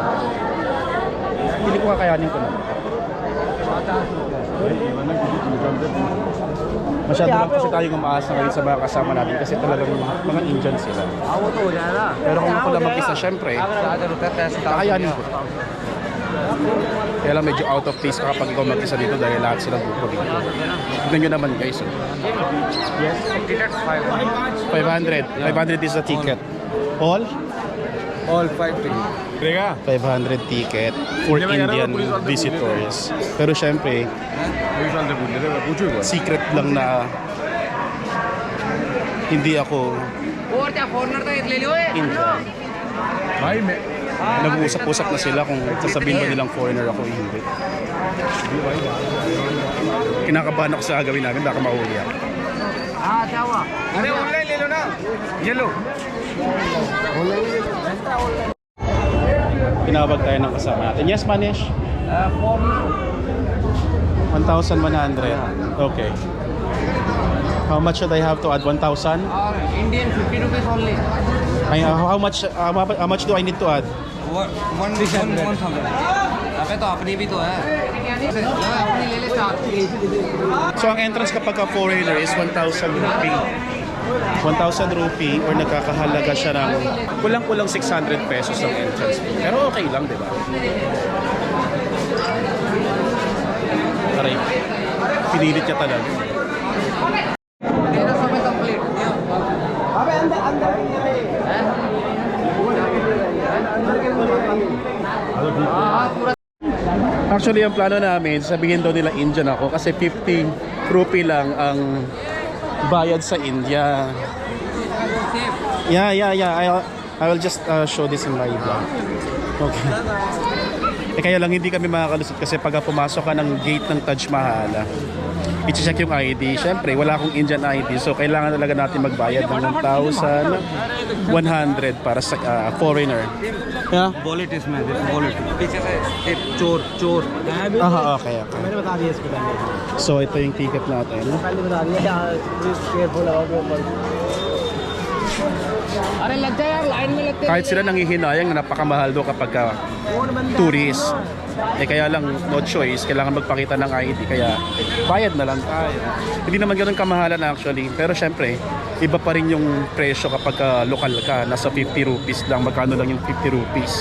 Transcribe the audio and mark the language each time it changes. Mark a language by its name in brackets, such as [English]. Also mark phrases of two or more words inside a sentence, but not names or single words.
[Filipino] Hindi ko kakayanin ko na. Masyado lang kasi tayong umaasa ngayon sa mga kasama natin kasi talagang mga Indian sila. Pero kung ako lang mag-isa, syempre, kakayanin ko. Kaya lang medyo [English] out of place [Filipino] ka kapag ikaw mag-isa dito dahil lahat silang grupo dito. Tignan nyo naman guys. [English] Yes. 500. 500 is the ticket. All? All 5 500 ticket for Indian visitors. [Filipino] Pero syempre, secret lang na hindi ako Indian. Nag-uusap-usap na sila kung sasabihin ba nilang foreigner ako o hindi. Kinakabahan ako sa gagawin namin, baka mahuli ako. Tinawag tayo ng kasama natin. [English] Yes, Manish? 1,100. Okay. How much should I have to add? 1,000? Indian 50 rupees only. How much do I need to add? 1,000. [Hindi] अबे तो अपनी भी तो है अपनी ले ले 4 [Filipino] So ang entrance kapag ka foreigner [English] is 1,000 rupee. [Filipino] 1,000 rupee or nagkakahalaga siya ng kulang-kulang 600 pesos ang [English] entrance fee. [Filipino] Pero okay lang, di ba? Aray, pinilit niya talaga. [Hindi] तेरा समय कंप्लीट अबे अंदर अंदर [Filipino] Actually, ang plano namin, sabihin daw nila Indian ako kasi 50 rupee lang ang bayad sa India. [English] Yeah. I will just show this in my vlog. Okay. [Filipino] Kaya lang hindi kami makakalusot kasi pag pumasok ka ng gate ng Taj Mahal, i-check yung ID. Siyempre, wala akong Indian ID. So, kailangan talaga natin magbayad ng 1,100 para sa foreigner. [English] Yeah? [Hindi] वॉलेट इसमें वॉलेट पीछे से एक चोर चोर [English] Okay. [Hindi] मैंने बता दिया इसको पहले [Filipino] So, ito yung ticket natin. [Hindi] पहले बता दिया केयरफुल आओगे ऊपर अरे लग जा यार लाइन में लगते [Filipino] Kahit sila nanghihinayang na napakamahal do kapag ka tourist. Kaya lang, [English] no choice, [Filipino] kailangan magpakita ng ID, kaya bayad na lang tayo. Hindi naman ganoon kamahalan actually, pero syempre, iba pa rin yung presyo kapag lokal ka, nasa 50 rupees lang, magkano lang yung 50 rupees.